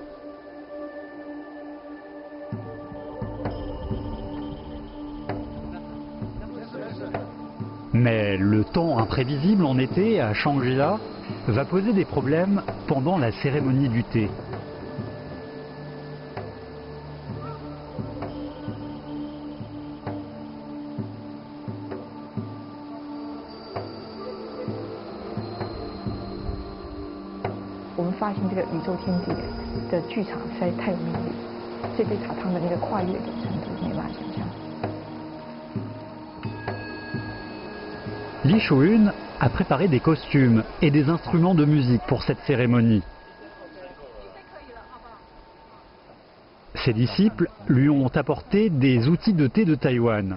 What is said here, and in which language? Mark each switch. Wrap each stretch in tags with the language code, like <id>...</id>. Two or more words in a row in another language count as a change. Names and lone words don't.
<fr>Mais le temps imprévisible en été à Shangri-La va poser des problèmes pendant la cérémonie du thé. On a</fr> <zh>发现这个宇宙天地的剧场实在太有魅力，这杯茶汤的那个跨越的程度没办法想象。</zh> <fr>Li Shuun a préparé des costumes et des instruments de musique pour cette cérémonie. Ses disciples lui ont apporté des outils de thé de Taïwan.</fr>